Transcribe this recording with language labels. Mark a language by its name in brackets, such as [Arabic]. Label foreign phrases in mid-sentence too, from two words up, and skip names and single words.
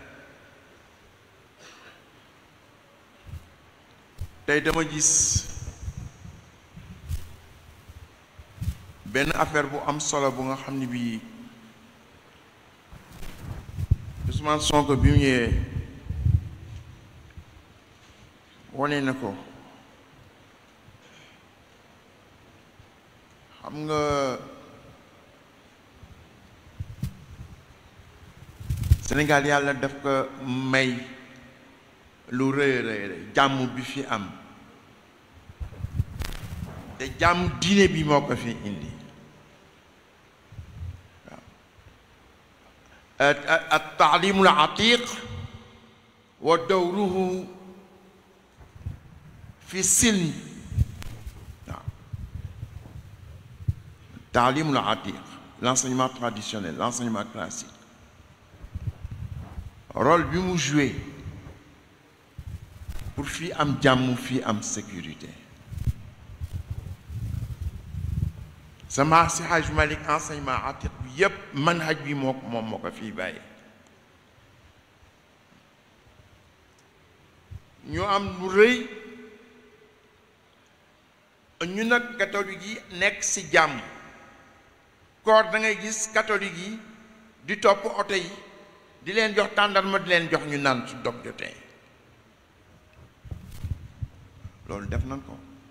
[Wolof] tey dama gis benn affaire bu am solo bu nga xam ne bii Ousmane Sonko bi mu ñëwee wane na ko xam nga Sénégal yàlla daf ko may lu rëy jàmm bi fi am te jàmm diine bi moo ko fi indi [Arabic] التعليم العتيق ودوره في السلم التعليم العتيق [French] l'enseignement traditionnel l'enseignement classique rôle [Wolof] bi mu [French] joué pour [Wolof] fii am jàmm fii am sécurité sama si Hajj Malik enseignement atiq bi yépp manhaj bi moom moo ko fii bàyyi ñu am lu rëy ñu nag catholique yi nekk ci jàmm koor da ngay gis catholique yi di topp oto yi di leen jox tàndarma di leen jox ñu naan su dog jotee loolu def nañ ko